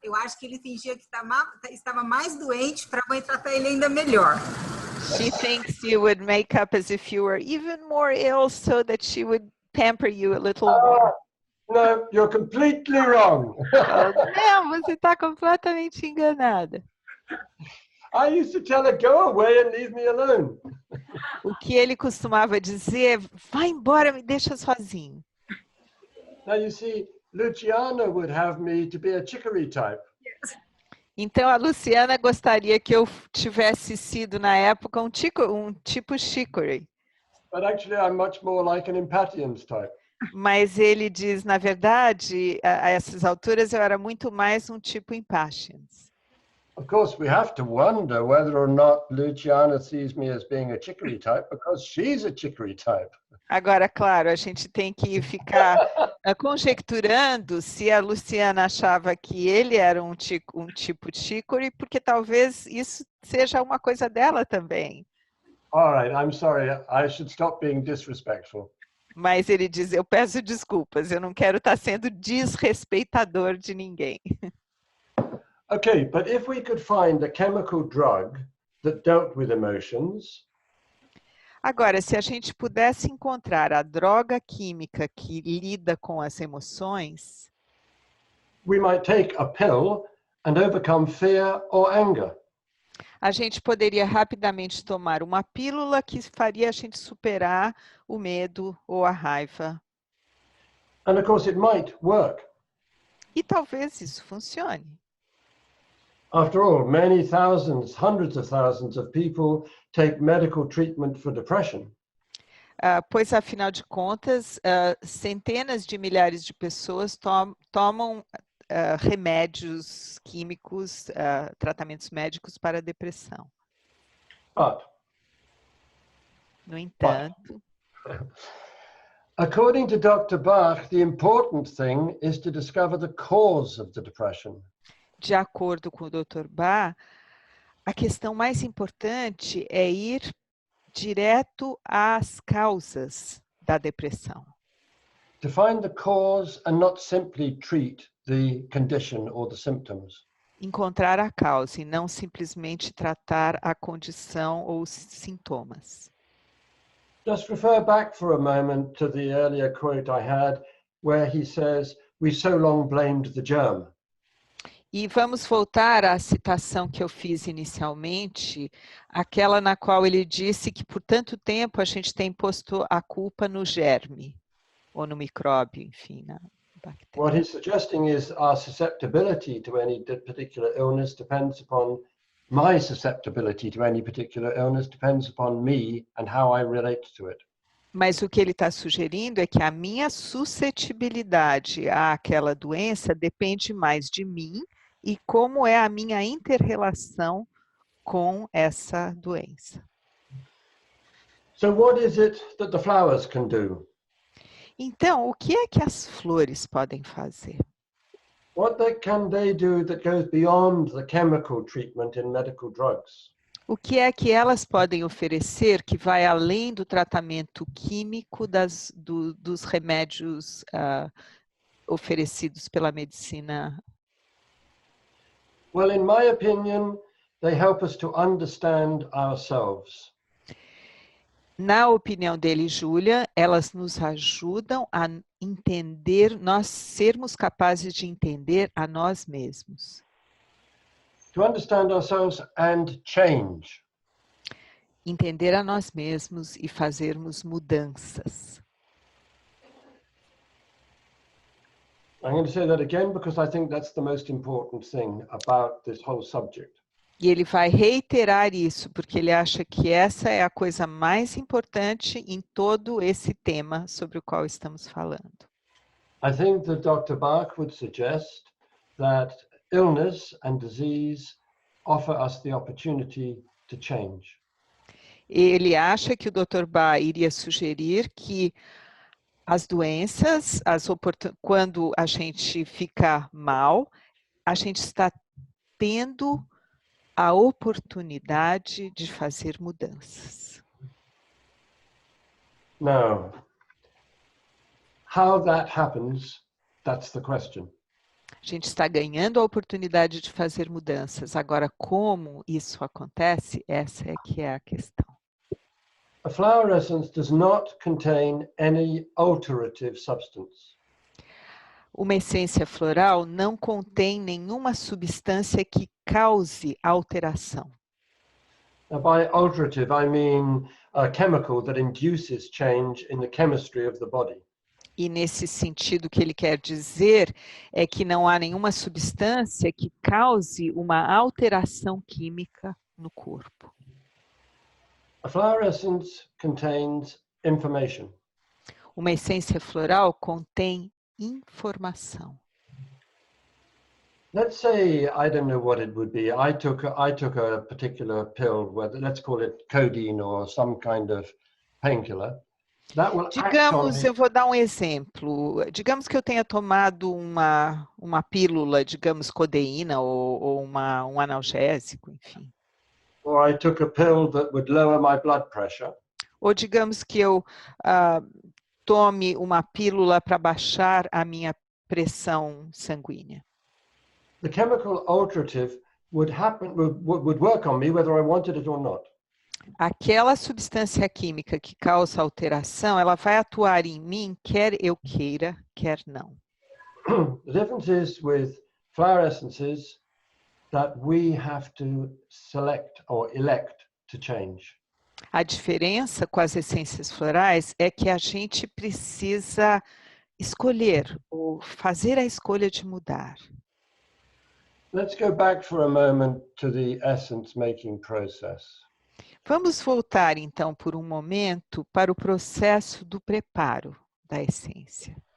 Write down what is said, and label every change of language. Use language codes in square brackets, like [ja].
[pt] Eu acho que ele fingia que estava mais doente para a mãe tratar ele ainda melhor. [en] She thinks you would make up as if you were even more ill so that she would pamper you a little more. No, you're completely wrong. [pt] Não, você está completamente enganada. [en] I used to tell her, go away and leave me alone. [pt] O que ele costumava dizer, vai embora, me deixa sozinho. [en] Now you see, Luciana would have me to be a chicory type. [pt] Então a Luciana gostaria que eu tivesse sido na época um tipo chicory. [en] But actually I'm much more like an impatiens type. [pt] Mas ele diz, na verdade, a essas alturas eu era muito mais um tipo impatiens. [en] Of course, we have to wonder whether or not Luciana sees me as being a chicory type because she's a chicory type. [pt] Agora, claro, a gente tem que ficar conjecturando se a Luciana achava que ele era um tipo chicory, porque talvez isso seja uma coisa dela também. [en] All right, I'm sorry. I should stop being disrespectful. [pt] Mas ele diz, eu peço desculpas, eu não quero estar sendo desrespeitador de ninguém. [en] Okay, but if we could find a chemical drug that dealt with emotions, [pt] agora, se a gente pudesse encontrar a droga química que lida com as emoções, [en] we might take a pill and overcome fear or anger. [pt] a gente poderia rapidamente tomar uma pílula que faria a gente superar o medo ou a raiva. [en] And of course it might work. [pt] E talvez isso funcione. [en] After all, many thousands, hundreds of thousands of people take medical treatment for depression. [pt] Pois, afinal de contas, centenas de milhares de pessoas tomam remédios químicos, tratamentos médicos para a depressão. [en] But, [pt] no entanto, [en] according to Dr. Bach, the important thing is to discover the cause of the depression. [pt] De acordo com o Dr. Bach, a questão mais importante é ir direto às causas da depressão. [en] To find the cause and not simply treat the condition or the symptoms. [pt] Encontrar a causa e não simplesmente tratar a condição ou os sintomas. [en] Just refer back for a moment to the earlier quote I had where he says, "We so long blamed the germ." [pt] E vamos voltar à citação que eu fiz inicialmente, aquela na qual ele disse que por tanto tempo a gente tem posto a culpa no germe, ou no micróbio, enfim, na bactéria. [en] What he's suggesting is our susceptibility to any particular illness depends upon my susceptibility to any particular illness depends upon me and how I relate to it. [pt] Mas o que ele está sugerindo é que a minha suscetibilidade àquela doença depende mais de mim e como é a minha inter-relação com essa doença. [en] So what is it that the flowers can do? [pt] Então, o que é que as flores podem fazer? [en] Can they do that goes beyond the chemical treatment in medical drugs? [pt] O que é que elas podem oferecer que vai além do tratamento químico dos remédios oferecidos pela medicina? [en] Well, in my opinion, they help us to understand ourselves. [pt] Na opinião dele, Julia, elas nos ajudam a entender, nós sermos capazes de entender a nós mesmos. [en] To understand ourselves and change. [pt] Entender a nós mesmos e fazermos mudanças. [en] I'm going to say that again because I think that's the most important thing about this whole subject. [pt] E ele vai reiterar isso, porque ele acha que essa é a coisa mais importante em todo esse tema sobre o qual estamos falando. [en] I think that Dr. Bach would suggest that illness and disease offer us the opportunity to change. [pt] Ele acha que o Dr. Bach iria sugerir que as doenças, quando a gente fica mal, a gente está tendo a oportunidade de fazer mudanças. [en] Now, how that happens, that's the question. [pt] A gente está ganhando a oportunidade de fazer mudanças. Agora, como isso acontece, essa é que é a questão. [en] A flower essence does not contain any alterative substance. [pt] Uma essência floral não contém nenhuma substância que cause alteração. [en] Now, by alterative, I mean a chemical that induces change in the chemistry of the body. [pt] E nesse sentido, o que ele quer dizer é que não há nenhuma substância que cause uma alteração química no corpo. [en] A flower essence contains information. [pt] Uma essência floral contém informação. [en] Let's say, I don't know what it would be. I took a particular pill, whether let's call it codeine or some kind of painkiller. That will [pt] Digamos, eu vou dar um exemplo. Digamos que eu tenha tomado uma pílula, digamos, codeína ou um analgésico, enfim. [en] Or I took a pill that would lower my blood pressure. [pt] Ou digamos que eu tome uma pílula para baixar a minha pressão sanguínea. [en] The chemical alterative would work on me whether I wanted it or not. [pt] Aquela substância química que causa alteração, ela vai atuar em mim, quer eu queira, quer não. [en] The difference is with flower essences that we have to select or elect to change. [pt] A diferença com as essências florais é que a gente precisa escolher ou fazer a escolha de mudar. [en] Let's go back for a moment to the essence making process. [pt] Vamos voltar então por um momento para o processo do preparo da essência.